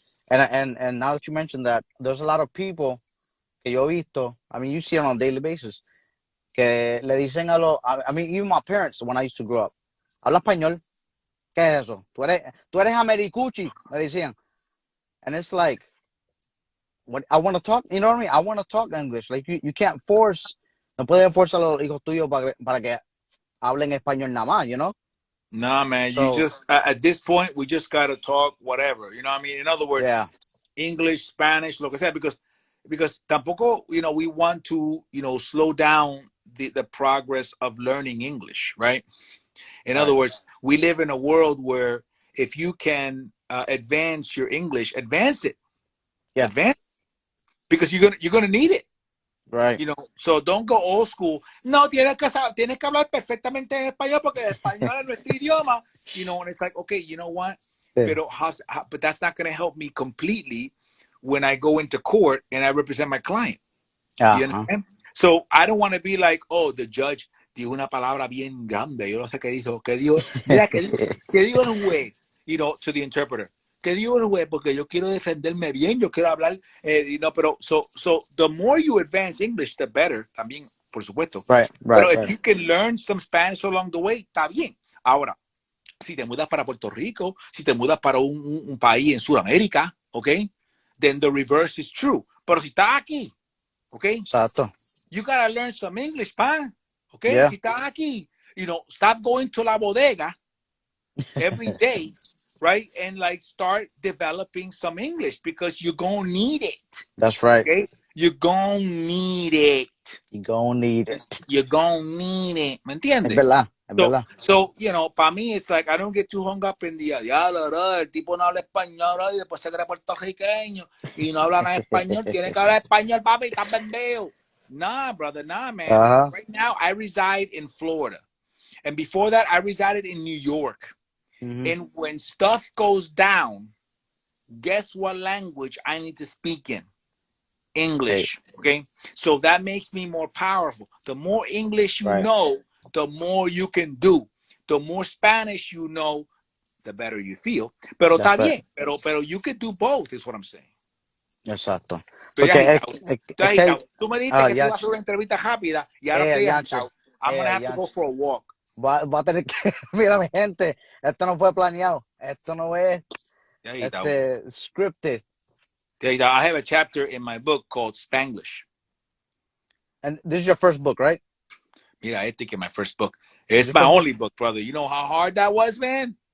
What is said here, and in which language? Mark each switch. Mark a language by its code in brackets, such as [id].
[en] And now that you mentioned that, there's a lot of people [es] que yo he visto, [en] I mean, you see it on a daily basis, [es] que le dicen [en] I mean, even my parents, when I used to grow up, [es] habla español, ¿qué es eso? Tú eres americuchi, me decían. [en] And it's like, what I want to talk, you know what I mean? I want to talk English. Like you can't force, [es] no puedes forzar a los hijos tuyos para que hablen español nada más, [en] you know? Nah, man, So, you just, at this point, we just got to talk whatever, you know what I mean? In other words, yeah, English, Spanish, [es] lo que sea, [en] because [es] tampoco, [en] you know, we want to, you know, slow down the progress of learning English, right? In other right, words, we live in a world where if you can advance your English, advance it, yeah, advance, because you're gonna need it. right. You know, so don't go old school. [es] No, tienes que hablar perfectamente en español porque el español es nuestro idioma. [en] You know, and it's like, okay, you know what? Yeah. But that's not going to help me completely when I go into court and I represent my client. You understand? So I don't want to be like, oh, the judge [es] dijo una palabra bien grande. Yo no sé qué dijo. Mira, qué dijo el juez, [en] you know, to the interpreter. [es] ¿Qué digo el juez? Porque yo quiero defenderme bien, yo quiero hablar, [en] you know, [es] pero [en] so the more you advance English, the better, [es] también, por supuesto. [en] Right, [es] Pero [en] right, if you can learn some Spanish along the way, [es] está bien. Ahora, si te mudas para Puerto Rico, si te mudas para un país en Sudamérica, ¿ok? [en] Then the reverse is true. [es] Pero si estás aquí, ¿ok? Exacto. [en] You gotta learn some English, pa, ¿ok? Yeah. [es] Si estás aquí, [en] you know, stop going to la bodega every day, right? And like start developing some English because you're gonna need it. That's right. Okay? You're gonna need it. You're gonna need it. You're gonna need it. [es] ¿Me Es entiendes? verdad, es verdad. [en] So, you know, [es] para mí, [en] it's like, I don't get too hung up in the, [es] diablo, bro, el tipo no habla español, bro, y después se cree puertorriqueño, y no habla nada español, tiene que hablar español, papi, está pendejo. [en] Nah, brother, nah, man. Right now, I reside in Florida. And before that, I resided in New York. And when stuff goes down, guess what language I need to speak in? English. Okay. So that makes me more powerful. The more English you know, the more you can do. The more Spanish you know, the better you feel. [es] Pero está bien. Pero [en] you can do both, is what I'm saying. [es] Exacto. Estoy agitado. Estoy agitado. [en] Okay. [es] Tú me dijiste que te ibas a hacer una entrevista rápida y ahora estoy agitado. [en] I'm going to have to go for a walk. [es] Va a tener que, mira mi gente, esto no fue planeado, esto no es scripted. [en] I have a chapter in my book called Spanglish. And this is your first book, right? Mira, I think in my first book. It's my only book, brother. You know how hard that was, man?